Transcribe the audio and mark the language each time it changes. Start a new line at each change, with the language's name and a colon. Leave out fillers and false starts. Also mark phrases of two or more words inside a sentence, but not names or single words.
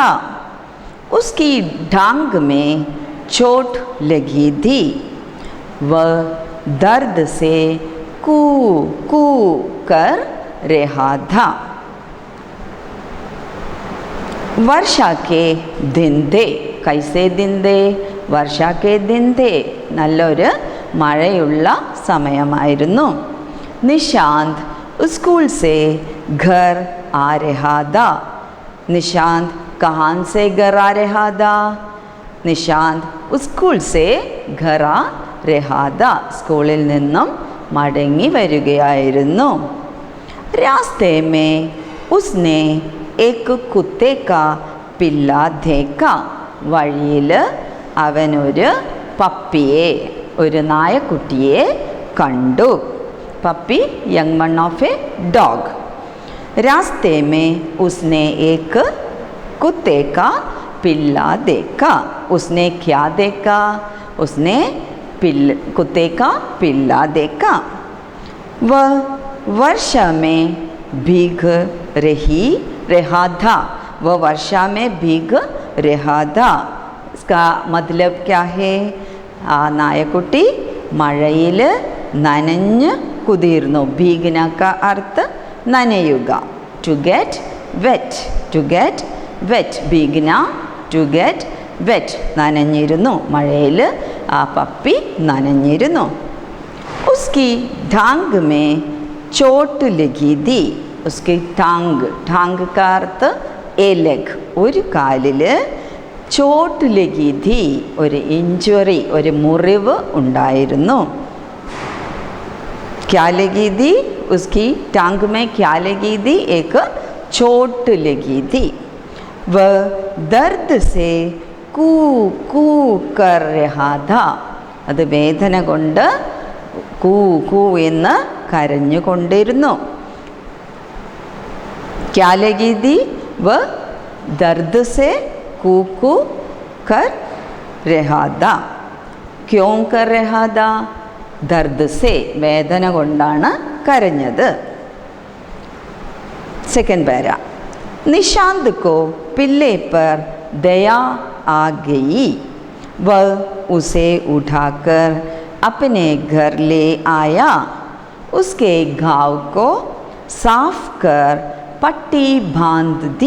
Hindi: उसकी टांग में चोट लगी थी। वह दर्द से कू कू कर रहा था। वर्षा के दिन थे। कैसे दिन थे? वर्षा के दिन थे।
Malayalam: നല്ലൊരു മഴയുള്ള സമയമായിരുന്നു।
Hindi: निशांत स्कूल से घर आ रहा था। निशांत कहाँ से घर आ रहा था? निशांत स्कूल से घर आ रहा था।
Malayalam: स्कूलिൽ നിന്നും മടങ്ങി വരികയായിരുന്നു।
Hindi: रास्ते में उसने एक कुत्ते का पिल्ला देखा।
Malayalam: വഴിയിൽ അവൻ ഒരു പപ്പിയെ, ഒരു നായക്കുട്ടിയെ കണ്ടു।
English: puppy, young one of a dog.
Hindi: रास्ते में उसने एक कुत्ते का पिल्ला देखा। उसने क्या देखा? उसने कुत्ते का पिल्ला देखा। वह वर्षा में भीग रहा था। वह वर्षा में भीग रहा था। इसका मतलब क्या है?
Malayalam: ആ നായക്കുട്ടി മഴയിൽ നനഞ്ഞ് കുതിർന്നു।
Hindi: भीगना का अर्थ
English: നനയുക, to get wet, to get wet. ഭീഗന, to get wet,
Malayalam: നനഞ്ഞിരുന്നു। മഴയിൽ ആ പപ്പി നനഞ്ഞിരുന്നു।
Hindi: उसकी टांग में चोट लगी थी। उसकी टांग का अर्थ
English: a leg,
Malayalam: ഒരു കാലിൽ
Hindi: चोट लगी थी,
Malayalam: ഒരു ഇഞ്ചുറി, ഒരു മുറിവ് ഉണ്ടായിരുന്നു।
Hindi: क्या लगी थी? उसकी टांग में क्या लगी थी? एक चोट लगी थी। वह दर्द से कू कू कर रहा था।
Malayalam: അത് വേദന കൊണ്ട് കൂ കൂ എന്ന് കരഞ്ഞുകൊണ്ടിരുന്നു।
Hindi: क्या लगी थी? वह दर्द से कू कू कर रहा था। क्यों कर रहा था? दर्द से,
Malayalam: വേദന കൊണ്ടാണ് കരഞ്ഞത്।
English: second para.
Hindi: निशांत को पिल्ले पर दया आ गई। वह उसे उठाकर अपने घर ले आया। उसके घाव को साफ कर पट्टी बांध दी।